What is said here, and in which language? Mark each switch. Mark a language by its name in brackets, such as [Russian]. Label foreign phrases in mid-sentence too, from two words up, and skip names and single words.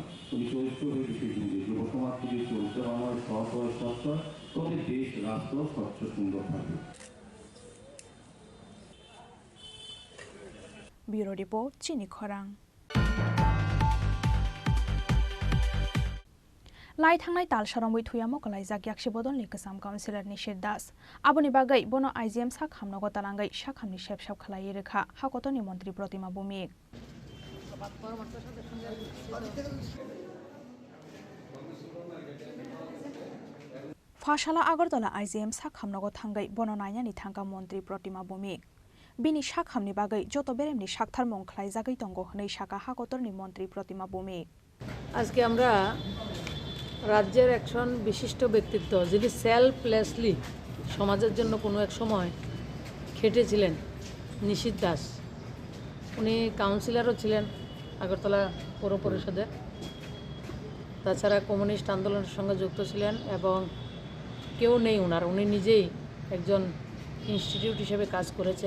[Bangla] তুমি চরিত্রের বিষয় বুঝে যুব সমাজ যদি চরিত্রবান হয়, সৎ হয়, স্বচ্ছ হয়, তবে দেশ রাষ্ট্র স্বচ্ছ সুন্দর থাকবে। [Kok Borok] ব্যুরো রিপোর্ট চিনি খরাং। লাই थांनाय ताल सरंबई थुयामो कलाइजाक याक्षि बदलनि गोसाम काउन्सिलर निशिर दास आबुनि बागै बनो आइजिएम साखामनो गतालांगै साखामनि सेबसाब खालायै रेखा हाकतनि मन्त्री प्रतिमा भूमिक फाशाला आगरतला आइजिएम साखामनो गथांगै बनो नायनानि थांगा मन्त्री प्रतिमा भूमिक बिनि साखामनि बागै जत बेरेमनि साखथार मं खालाइजागै दंग हनै साका हाकतनि मन्त्री प्रतिमा भूमिक [Bangla] আজকে আমরা রাজ্যের একজন বিশিষ্ট ব্যক্তিত্ব যিনি সেলফলেসলি সমাজের জন্য কোনো এক সময় খেটেছিলেন, নিশির দাস। উনি কাউন্সিলরও ছিলেন আগরতলা পৌর পরিষদে, তাছাড়া কমিউনিস্ট আন্দোলনের সঙ্গে যুক্ত ছিলেন এবং কেউ নেই ওনার, উনি নিজেই একজন ইনস্টিটিউট হিসেবে কাজ করেছেন।